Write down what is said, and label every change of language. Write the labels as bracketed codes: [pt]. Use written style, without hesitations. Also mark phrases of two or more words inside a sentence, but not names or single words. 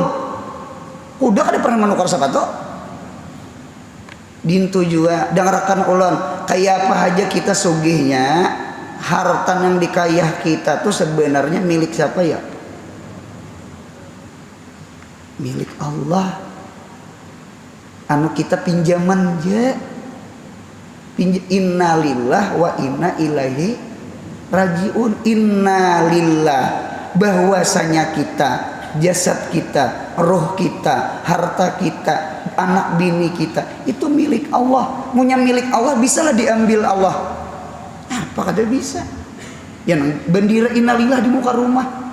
[bjn] Kuda kan pernah menukar sepatu. Dintu juga dengarkan ulun, kayak apa aja kita sugihnya, harta yang dikayah kita tuh sebenarnya milik siapa ya? [id] Milik Allah. [bjn] Anu kita pinjaman je. [ar] إنا لله وإنا إليه راجعون. [id] Innalillah, bahwasanya kita, jasad kita, roh kita, harta kita, anak bini kita itu milik Allah. Punya milik Allah bisalah diambil Allah. [bjn] Apa kada bisa? [id] Yang bendera innalillah di muka rumah.